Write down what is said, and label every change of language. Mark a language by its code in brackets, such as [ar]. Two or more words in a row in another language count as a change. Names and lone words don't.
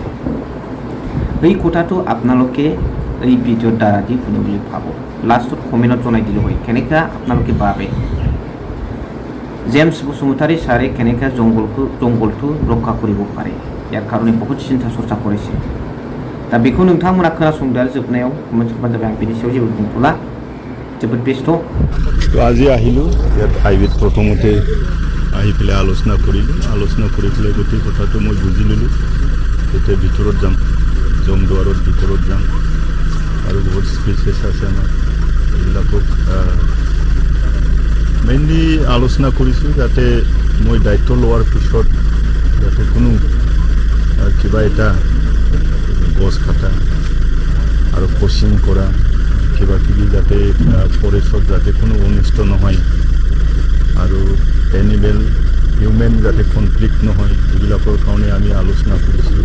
[as] এই কথাটো আপোনালোকে এই ভিডিঅ'ৰ দ্বাৰা দি শুনি বুলি ভাবোঁ। লাষ্টত কমেণ্টত জনাই দিলে হয় কেনেকৈ আপোনালোকে ভাবে জেমছ বসুমতাৰী ছাৰে কেনেকৈ জংগলটো ৰক্ষা কৰিব পাৰে ইয়াৰ কাৰণে বহুত চিন্তা চৰ্চা কৰিছে। [brx] दा बेखौ नोंथांमोना खोनासंदो जोबनायाव कमेन्ट खालामबानो जाबाय। आं बेनि सायाव जेबो बुंथ'ला जोबोद बेस्थ'। [as] আজি আহিলোঁ ইয়াত হাইৱেত প্ৰথমতে আহি পেলাই আলোচনা কৰিলোঁ। আলোচনা কৰি পেলাই গোটেই কথাটো মই বুজি ল'লোঁ। এতিয়া ভিতৰত যাম জমদুৱাৰৰ ভিতৰত যাম আৰু বহুত স্পেচেছ আছে আমাৰ এইবিলাকক মেইনলি আলোচনা কৰিছোঁ যাতে মই দায়িত্ব লোৱাৰ পিছত যাতে কোনো কিবা এটা গছ কাটা আৰু পচিং কৰা কিবা কিবি যাতে ফৰেষ্টত যাতে কোনো অনিষ্ট নহয় আৰু [en] animal human [as] যাতে কনফ্লিক্ট নহয় এইবিলাকৰ কাৰণে আমি আলোচনা কৰিছোঁ।